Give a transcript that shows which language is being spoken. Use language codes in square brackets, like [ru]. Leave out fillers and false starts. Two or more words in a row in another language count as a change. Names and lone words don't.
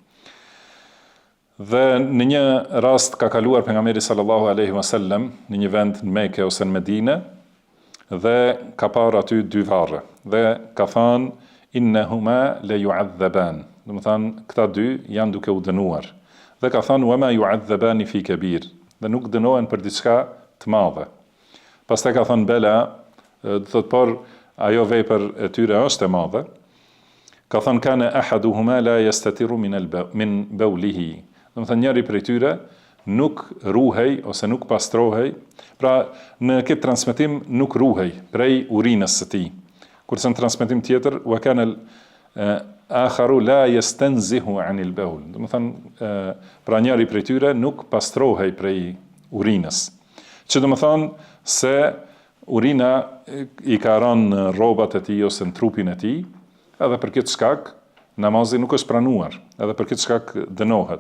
[sq] Dhe në një rast ka kaluar pejgamberi [ar] صلى الله عليه وسلم [sq] në një vend në Mekë ose në Medinë, dhe ka parë aty dy varre, dhe ka thënë [ar] إنهما ليعذبان, [sq] do të thonë këta dy janë duke u dënuar. Dhe ka thënë [ar] وما يعذبان في كبير, [sq] dhe nuk dënohen për diçka të madhe. Pastaj ka thënë bela, do thotë por ajo vepër e tyre është e madhe. Ka thënë [ar] كان أحدهما لا يستتر من بوله, [sq] do të thënë njëri prej tyre nuk ruhej ose nuk pastrohej, pra në këtë transmetim nuk ruhej prej urinës së tij. Kurse në transmetim tjetër [ar] وكان آخر لا يستنزه عن البول, [sq] do të thënë pra njëri prej tyre nuk pastrohej prej urinës. Që do të thonë se urina i ka rënë në rrobat e tij ose në trupin e tij, edhe për këtë shkak namazi nuk është pranuar, edhe për këtë shkak dënohet.